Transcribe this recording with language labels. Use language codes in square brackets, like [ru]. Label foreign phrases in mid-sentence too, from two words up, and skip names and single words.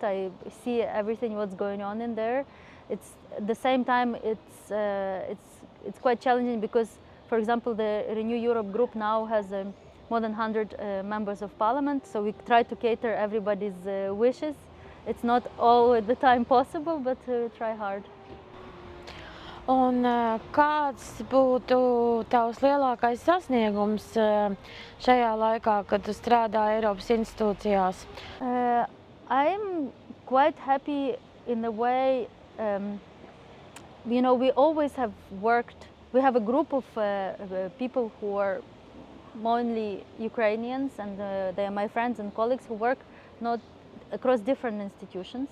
[en] I see everything what's going on in there. It's at the same time it's quite challenging because, for example, the Renew Europe group now has more than 100 members of parliament, so we try to cater everybody's wishes. It's not all the time possible, but we try hard. [lv] Un kāds būtu tavs lielākais sasniegums šajā laikā, kad tu strādā Eiropas institūcijās? [en] I am quite happy in the way, we always have worked, we have a group of people who are mainly Ukrainians, and they are my friends and colleagues who work not across different institutions.